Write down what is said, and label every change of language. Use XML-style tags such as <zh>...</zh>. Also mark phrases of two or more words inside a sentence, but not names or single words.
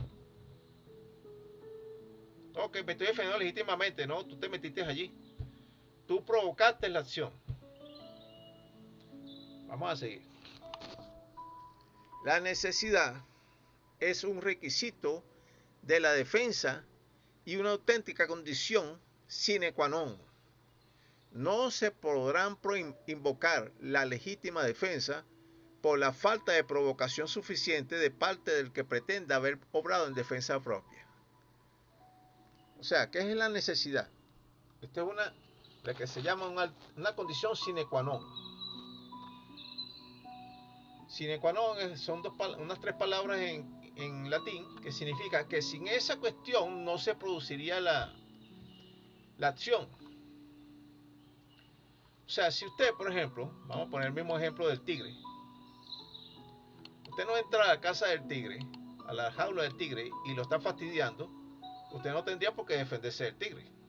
<es>Ok, me estoy defendiendo legítimamente. No, tú te metiste allí. Tú provocaste la acción. Vamos a seguir. La necesidad es un requisito de la defensa y una auténtica condición</es> <la>sine qua non.</la> <es>No se podrán invocar la legítima defensa por la falta de provocación suficiente de parte del que pretenda haber obrado en defensa propia. O sea, ¿qué es la necesidad? Esta es la que se llama una condición</es> <la>sine qua non. Sine qua non</la> <es>son unas tres palabras en latín que significa que sin esa cuestión no se produciría la acción. O sea, si usted, por ejemplo, vamos a poner el mismo ejemplo del tigre. Usted no entra a la casa del tigre, a la jaula del tigre, y lo está fastidiando, usted no tendría por qué defenderse del tigre.</es>